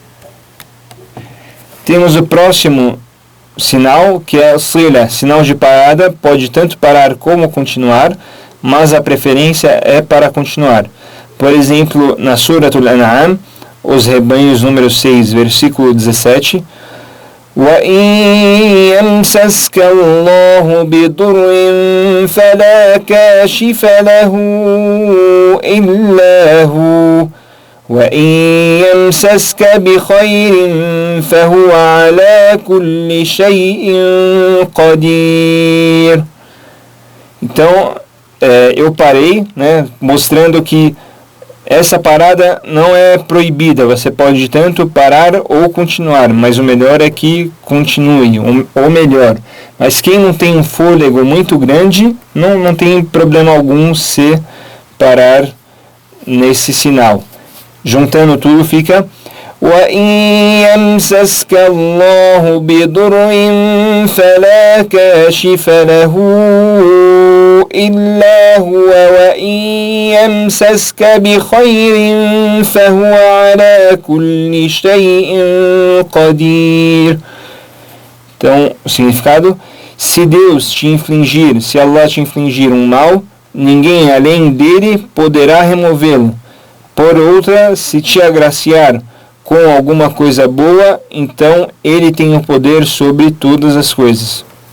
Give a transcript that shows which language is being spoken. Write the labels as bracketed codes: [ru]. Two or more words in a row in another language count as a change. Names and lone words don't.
[pt] Temos o próximo sinal, que é sila, sinal de parada, pode tanto parar como continuar, mas a preferência é para continuar. Por exemplo, na Surat Al-An'am, os rebanhos número 6, versículo 17, [ar] وَإِنْ يَمْسَسْكَ اللَّهُ بِضُرٍّ فَلَا كَاشِفَ لَهُ إِلَّا هُوَ وَإِنْ يَمْسَسْكَ بِخَيْرٍ فَهُوَ عَلَى كُلِّ شَيْءٍ قَدِيرٌ. [pt] Então, eu parei, mostrando que essa parada não é proibida, você pode tanto parar ou continuar, mas o melhor é que continue, ou melhor. Mas quem não tem um fôlego muito grande, não tem problema algum se parar nesse sinal. Juntando tudo fica [ar] وإن يمسسك الله بضر فلا كاشف له إلا هو وإن يمسسك بخير فهو على كل شيء قدير. [pt] Então, o significado: se Deus te infligir, se Allah te infligir um mal, ninguém além dele poderá removê-lo. Por outra, se te agraciar com alguma coisa boa, então ele tem o poder sobre todas as coisas.